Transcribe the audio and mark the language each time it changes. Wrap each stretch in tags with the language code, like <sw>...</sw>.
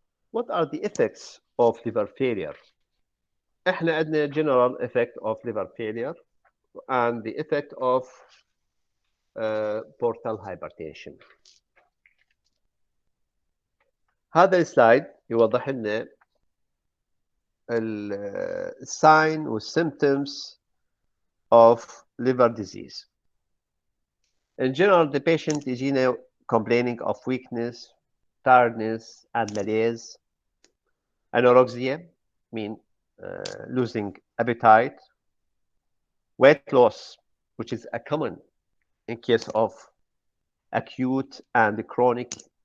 <en>What are the effects of liver failure?</en> <ar>احنا عندنا</ar> <en>general effect of liver failure and the effect of portal hypertension.</en> <ar>هذا السلايد يوضح لنا الساين وال</ar> <en>symptoms of liver disease. In general, the patient is complaining of weakness, tiredness, and malaise. Anorexia, mean losing appetite. Weight loss, which is a common in case of acute and chronic.</en>